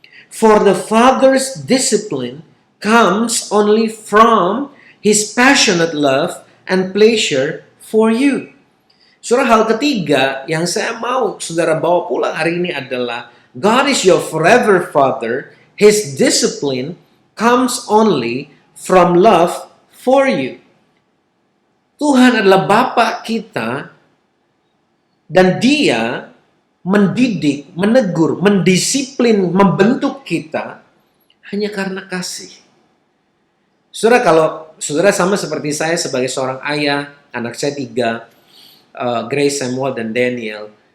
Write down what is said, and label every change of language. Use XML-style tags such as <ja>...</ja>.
<en>For the father's discipline comes only from his passionate love and pleasure for you.</en> <id>Surah hal ketiga yang saya mau saudara bawa pulang hari ini adalah</id> <en>God is your forever Father. His discipline comes only from love for you.</en> <id>Tuhan adalah Bapa kita dan dia mendidik, menegur, mendisiplin, membentuk kita hanya karena kasih. Saudara, kalau saudara sama seperti saya sebagai seorang ayah, anak saya 3, Grace, Samuel, dan Daniel.</id>